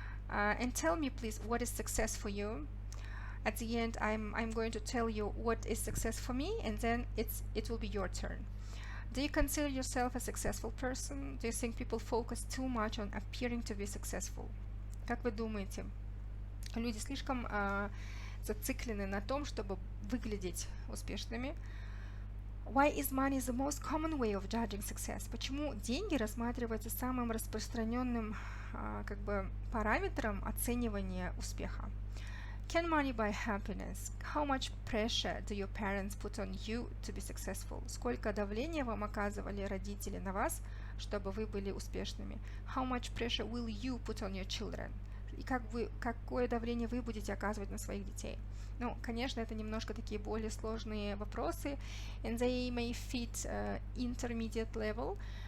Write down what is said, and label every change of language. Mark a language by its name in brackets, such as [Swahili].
[English] And tell me please what is success for you. At the end I'm going to tell you what is success for me, and then it will be your turn. Do you consider yourself a successful person? Do you think people focus too much on appearing to be successful? [Russian] Как вы думаете, люди слишком зациклены на том, чтобы выглядеть успешными? [English] Why is money the most common way of judging success? [Russian] Почему деньги рассматриваются самым распространенным как бы параметром оценивания успеха? [English] Can money buy happiness? How much pressure do your parents put on you to be successful? [Russian] Сколько давления вам оказывали родители на вас, чтобы вы были успешными? [English] How much pressure will you put on your children? [Russian] И какое давление вы будете оказывать на своих детей? Ну, конечно, это немножко такие более сложные вопросы, [English] and they may fit intermediate level.